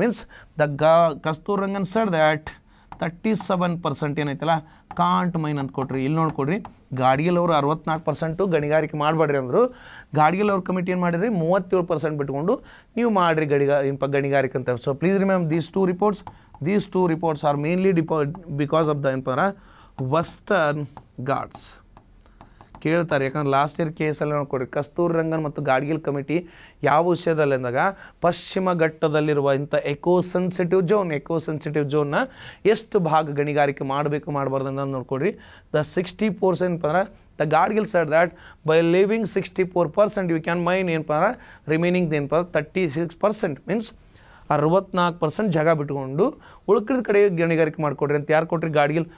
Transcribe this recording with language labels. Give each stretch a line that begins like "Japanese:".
Kannada: Means Kasturi Rangan sir that 37% ಏನೈತಲ್ಲ
English: can't mine
Kannada: ಅಂತ ಕೊಟ್ರಿ. ಇಲ್ಲಿ ನೋಡ್ಕೊಡ್ರಿ ಗಾಡ್ಗಿಲ್ ಅವರು 64% ಗಣಿಗಾರಿಕೆ ಮಾಡಬೇಡ್ರಿ ಅಂದರು. ಗಾಡ್ಗಿಲ್ ಅವ್ರ ಕಮಿಟಿ ಏನು ಮಾಡಿರಿ 37% ಬಿಟ್ಕೊಂಡು ನೀವು ಮಾಡಿರಿ ಗಣಿಗಾರಿಕೆ ಅಂತ.
English: So please remember these two reports are mainly because of the Western Ghats.
Kannada: ಕೇಳ್ತಾರೆ, ಯಾಕಂದ್ರೆ ಲಾಸ್ಟ್ ಇಯರ್ ಕೇಸಲ್ಲಿ ನೋಡ್ಕೊಡ್ರಿ ಕಸ್ತೂರಿ ರಂಗನ್ ಮತ್ತು ಗಾಡ್ಗಿಲ್ ಕಮಿಟಿ ಯಾವ ವಿಷಯದಲ್ಲಿ ಅಂದಾಗ ಪಶ್ಚಿಮ ಘಟ್ಟದಲ್ಲಿರುವ ಇಂಥ ಎಕೋ ಸೆನ್ಸಿಟಿವ್ ಝೋನ್ನ ಎಷ್ಟು ಭಾಗ ಗಣಿಗಾರಿಕೆ ಮಾಡಬೇಕು ಮಾಡಬಾರ್ದು ಅಂತ ನೋಡ್ಕೊಡ್ರಿ. ದ 60% ಅಂದ್ರೆ the Gadgil
English: said that by leaving 64% you can mine
Kannada: ಏನಪ್ಪ ಅಂದ್ರೆ ರಿಮೈನಿಂಗ್ ಏನಪ್ಪ 36% ಮೀನ್ಸ್ 64% ಜಾಗ ಬಿಟ್ಕೊಂಡು ಉಳ್ಕಿದ ಕಡೆ ಗಣಿಗಾರಿಕೆ ಮಾಡಿಕೊಡ್ರಿ ಅಂತ ಯಾರು ಕೊಟ್ರಿ? ಗಾಡ್ಗಿಲ್.